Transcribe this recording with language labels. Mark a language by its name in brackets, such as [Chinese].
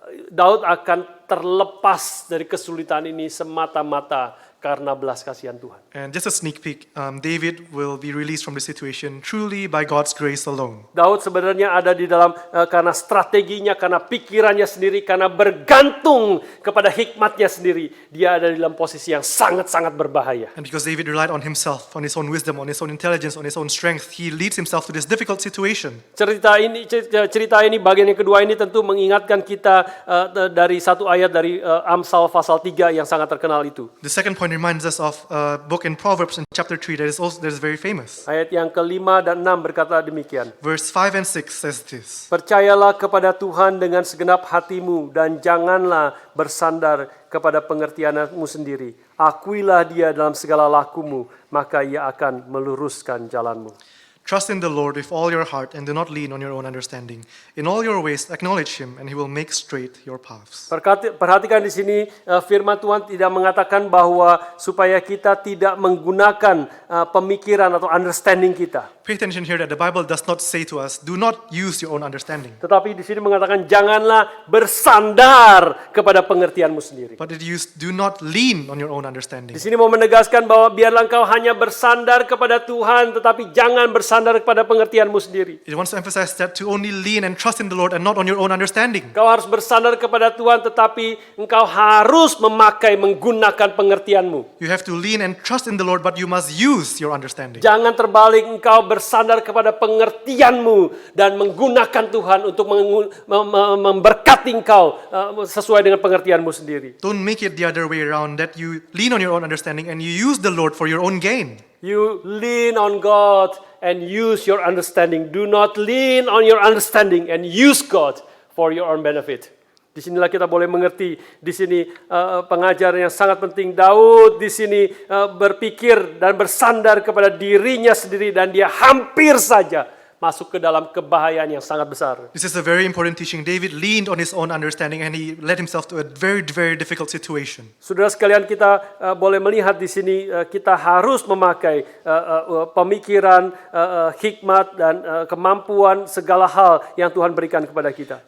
[Indonesian] Daud akan terlepas dari kesulitan ini semata-mata karena belas kasihan Tuhan. [English] And just a sneak peek, David will be released from the situation truly by God's grace alone. [Indonesian] Daud sebenarnya ada di dalam karena strateginya, karena pikirannya sendiri, karena bergantung kepada hikmatnya sendiri. Dia ada di dalam posisi yang sangat-sangat berbahaya. [English] And because David relied on himself, on his own wisdom, on his own intelligence, on his own strength, he leads himself to this difficult situation. [Indonesian] Cerita ini bagian yang kedua ini tentu mengingatkan kita dari satu ayat dari Amsal pasal 3 yang sangat terkenal itu. [English] The second point reminds us of a book in Proverbs in chapter 3 that is very famous. [Indonesian] Ayat yang kelima dan 6 berkata demikian. [English] Verse 5 and 6 says this. [Indonesian] Percayalah kepada Tuhan dengan segenap hatimu dan janganlah bersandar kepada pengertianmu sendiri. Akuilah dia dalam segala lakumu, maka ia akan meluruskan jalanmu. [English] Trust in the Lord with all your heart and do not lean on your own understanding. In all your ways acknowledge him and he will make straight your paths. [Indonesian] Perhatikan di sini firman Tuhan tidak mengatakan bahwa supaya kita tidak menggunakan pemikiran atau understanding kita. [English] Pay attention here that the Bible does not say to us, do not use your own understanding. [Indonesian] Tetapi di sini mengatakan janganlah bersandar kepada pengertianmu sendiri. [English] But it used, do not lean on your own understanding. [Indonesian] Di sini mau menegaskan bahwa biarlah engkau hanya bersandar kepada Tuhan, tetapi jangan bersandar kepada pengertianmu sendiri. [English] It wants to emphasize that to only lean and trust in the Lord and not on your own understanding. [Indonesian] Engkau harus bersandar kepada Tuhan, tetapi engkau harus menggunakan pengertianmu. [English] You have to lean and trust in the Lord, but you must use your understanding. [Indonesian] Jangan terbalik, engkau bersandar kepada pengertianmu dan menggunakan Tuhan untuk memberkati engkau sesuai dengan pengertianmu sendiri. [English] Don't make it the other way around, that you lean on your own understanding and you use the Lord for your own gain. You lean on God and use your understanding. Do not lean on your understanding and use God for your own benefit. [Indonesian] Di sinilah kita boleh mengerti. Di sini pengajaran yang sangat penting. Daud di sini berpikir dan bersandar kepada dirinya sendiri dan dia hampir saja masuk ke dalam kebahayaan yang sangat besar. [English] This is a very important teaching. David leaned on his own understanding and he led himself to a very, very difficult situation. [Indonesian] Saudara sekalian, kita boleh melihat di sini kita harus memakai pemikiran, hikmat dan kemampuan segala hal yang Tuhan berikan kepada kita.